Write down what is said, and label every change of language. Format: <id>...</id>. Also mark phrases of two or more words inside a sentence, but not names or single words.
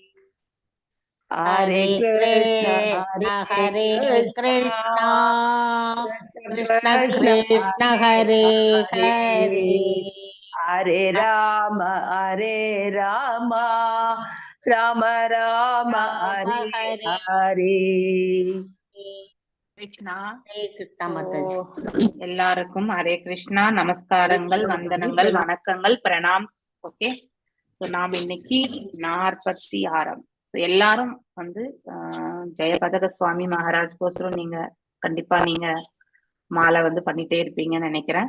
<sa>हरे कृष्ण कृष्ण कृष्ण हरे हरे हरे राम राम राम हरे हरे</sa> <ta>கிருஷ்ணா கிருஷ்ணா மாதாஜி எல்லாருக்கும் ஹரே கிருஷ்ணா, நமஸ்காரங்கள், வந்தனங்கள், வணக்கங்கள், பிரணாம். ஓகே, நாம் இன்னைக்கு 46 எல்லாரும் வந்து ஜெயபதக சுவாமி மகாராஜ் கோசரம் நீங்க கண்டிப்பா நீங்க மாலை வந்து பண்ணிட்டே இருப்பீங்கன்னு நினைக்கிறேன்.</ta>